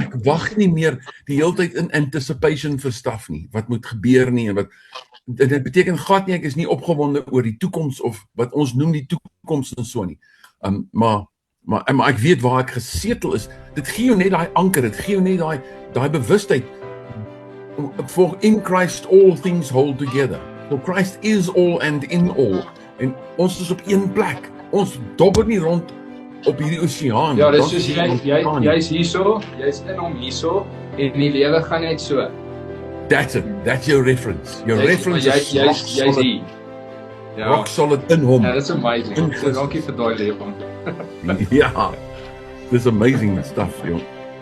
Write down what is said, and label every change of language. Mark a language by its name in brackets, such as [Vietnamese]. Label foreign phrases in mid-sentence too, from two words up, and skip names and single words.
[Afrikaans] Ek wag nie meer die hele tyd in anticipation vir staf nie, wat moet gebeur nie, en wat, dit beteken glad nie, ek is nie opgewonde oor die toekoms, of wat ons noem die toekoms en so nie, maar ek weet waar ek gesetel is, dit gee jou net daai anker, dit gee jou net daai bewustheid, [English] for in Christ all things hold together, for Christ is all and in all, [Afrikaans] en ons is op een plek, ons dobber nie rond op hierdie oseaan. Ja, dis soos jy's hierso, jy's in hom hierso, en die lewe gaan net so. [English] That's it, that's your reference. Your reference is [Afrikaans] jy's hier. [English] Rock solid [Afrikaans] in hom. Ja, [English] that's amazing. [Afrikaans] Dankie vir daai lewe. Ja, [English] this amazing stuff, joh.